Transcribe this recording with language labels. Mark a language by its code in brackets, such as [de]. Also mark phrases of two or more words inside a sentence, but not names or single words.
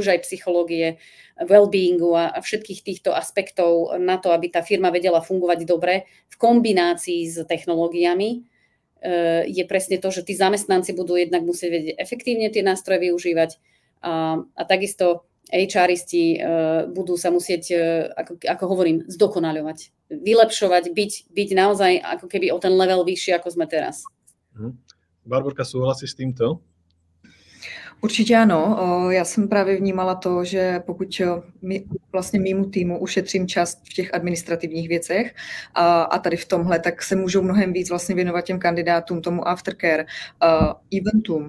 [sk] už aj psychológie, well-beingu a všetkých týchto aspektov na to, aby tá firma vedela fungovať dobre v kombinácii s technológiami, je presne to, že tí zamestnanci budú jednak musieť vedieť efektívne tie nástroje využívať a takisto HRisti budú sa musieť, ako hovorím, zdokonaľovať, vylepšovať, byť naozaj ako keby o ten level vyššie, ako sme teraz. Barborka, súhlasí s týmto? [cs] Určitě ano. Já jsem právě vnímala to, že pokud vlastně mýmu týmu ušetřím čas v těch administrativních věcech a tady v tomhle, tak se můžou mnohem víc vlastně věnovat těm kandidátům, tomu aftercare, eventům.